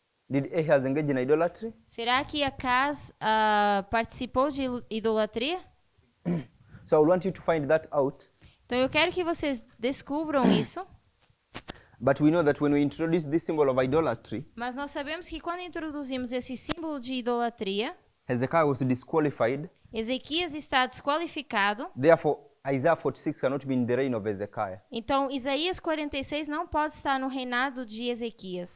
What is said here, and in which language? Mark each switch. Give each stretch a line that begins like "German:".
English: Did Ahaz engage in idolatry?
Portuguese: Será que Acaz participou de idolatria?
English: So I want you to find that out.
Portuguese: Então eu quero que vocês descubram isso.
English: But we know that when we introduce this symbol of idolatry,
Portuguese: Mas nós sabemos que quando introduzimos esse símbolo de idolatria,
English: Hezekiah was disqualified.
Portuguese: Ezequias está desqualificado.
English: Therefore, Isaiah 46 cannot be in the reign of Hezekiah.
Portuguese: Então, Isaías 46 não pode estar no reinado de Ezequias.